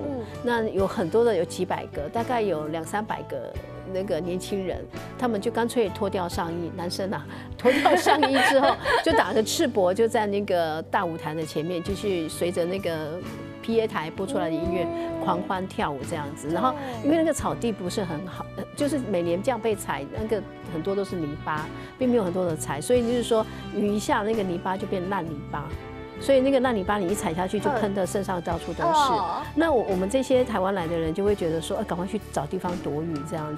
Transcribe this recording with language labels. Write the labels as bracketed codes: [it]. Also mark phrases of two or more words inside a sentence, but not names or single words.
[zh] 那有很多的有幾百個，大概有200-300個那個年輕人，他們就乾脆脫掉上衣，男生啊，脫掉上衣之後就打着赤膊就在那個大舞台的前面，繼續隨着那個 PA 台播出來的音樂狂歡跳舞這樣子。然後因為那個草地不是很好，就是每年這樣被踩，那個很多都是泥巴，並沒有很多的踩，所以就是說雨一下，那個泥巴就變爛泥巴。所以那个烂泥巴你一踩下去就喷的身上到处都是。那我们这些台湾来的人就会觉得说，赶快去找地方躲雨这样子。